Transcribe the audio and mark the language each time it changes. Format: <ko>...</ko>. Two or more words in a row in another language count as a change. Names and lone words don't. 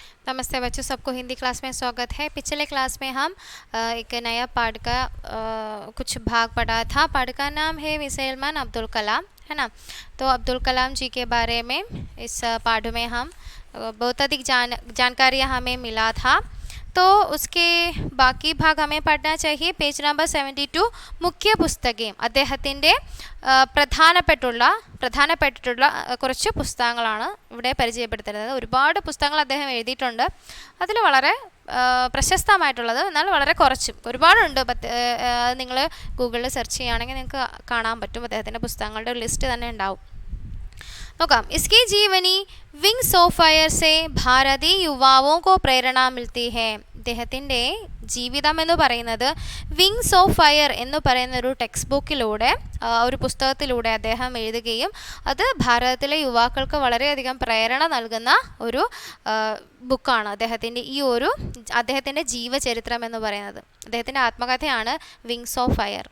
<hi>नमस्ते बच्चों, सबको हिंदी क्लास में स्वागत है। पिछले क्लास में हम एक नया पाठ का कुछ भाग पढ़ा था। पाठ का नाम है मिसाइल मैन अब्दुल कलाम, है ना। तो अब्दुल कलाम जी के बारे में इस पाठ में हम बहुत अधिक जानकारियाँ हमें मिला था। तो उसके</hi> <ml>ബാക്കി ഭാഗം</ml> <hi>हमें पढ़ना चाहिए।</hi> <ml>പേജ് നമ്പർ 72 മുഖ്യ പുസ്തകം അദ്ദേഹത്തിൻ്റെ പ്രധാനപ്പെട്ടിട്ടുള്ള കുറച്ച് പുസ്തകങ്ങളാണ് ഇവിടെ പരിചയപ്പെടുത്തുന്നത്. ഒരുപാട് പുസ്തകങ്ങൾ അദ്ദേഹം എഴുതിയിട്ടുണ്ട്. അതിൽ വളരെ പ്രശസ്തമായിട്ടുള്ളത് എന്നാൽ വളരെ കുറച്ചും ഒരുപാടുണ്ട്. നിങ്ങൾ ഗൂഗിളിൽ സെർച്ച് ചെയ്യുകയാണെങ്കിൽ നിങ്ങൾക്ക് കാണാൻ പറ്റും. അദ്ദേഹത്തിൻ്റെ പുസ്തകങ്ങളുടെ ഒരു ലിസ്റ്റ് തന്നെ ഉണ്ടാവും. നോക്കാം.</ml> <hi>इसकी जीवनी विंग्स ऑफ फायर से भारतीय युवाओं को प्रेरणा मिलती है.</hi> <ml>അദ്ദേഹത്തിൻ്റെ ജീവിതം എന്ന് പറയുന്നത് വിങ്സ് ഓഫ് ഫയർ എന്ന് പറയുന്ന ഒരു ടെക്സ്റ്റ് ബുക്കിലൂടെ ഒരു പുസ്തകത്തിലൂടെ അദ്ദേഹം എഴുതുകയും അത് ഭാരതത്തിലെ യുവാക്കൾക്ക് വളരെയധികം പ്രേരണ നൽകുന്ന ഒരു ബുക്കാണ്. അദ്ദേഹത്തിൻ്റെ ജീവചരിത്രം എന്ന് പറയുന്നത് അദ്ദേഹത്തിൻ്റെ ആത്മകഥയാണ് വിങ്സ് ഓഫ് ഫയർ.</ml>